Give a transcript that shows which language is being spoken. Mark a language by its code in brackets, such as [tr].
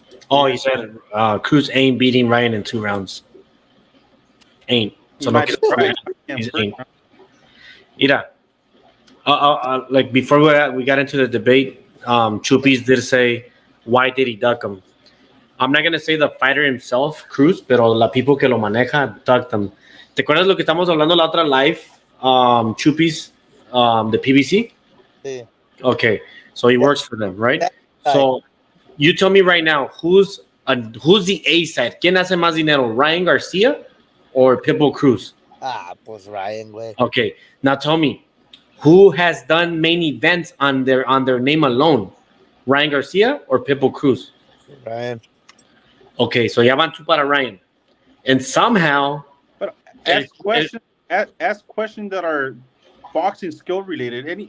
[en] Oh, you said Cruz ain't beating Ryan in 2 rounds. Ain't. So no, he's ain't. Mira, like before we got into the debate, Chupis did say, why did he duck him? I'm not gonna say the fighter himself, Cruz, [es] pero la [en] people [es] que lo maneja [en] ducked him. [es] ¿Te acuerdas lo que estamos hablando la otra live, Chupis, the PBC? Sí. [en] Okay, so he works for them, right? So you tell me right now, who's the A side? [es] ¿Quién hace más dinero, Ryan Garcia or Pitbull Cruz? Pues Ryan, güey. [en] Okay, now tell me, who has done main events on their name alone? Ryan Garcia or Pitbull Cruz? Ryan. Okay, so [es] ya van 2 para [en] Ryan. And somehow... But ask questions that are boxing skill related.